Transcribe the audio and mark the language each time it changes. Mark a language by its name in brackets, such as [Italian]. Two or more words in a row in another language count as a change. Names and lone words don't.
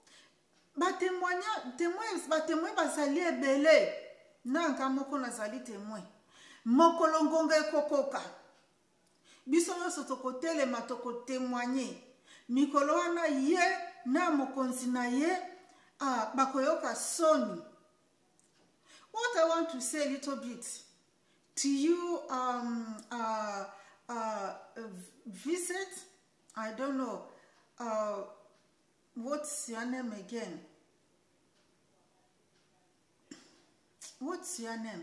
[Lingala] Batemoin bazali ebele na nka moko nazali temoin. Mokolo ngonga ekokoka biso nyonso tokotelema tokotémoigner mikolo wana ye na mokonzi na ye bakoyoka soni. [English] What I want to say a little bit to you, visit, I don't know, what's your name again? What's your name?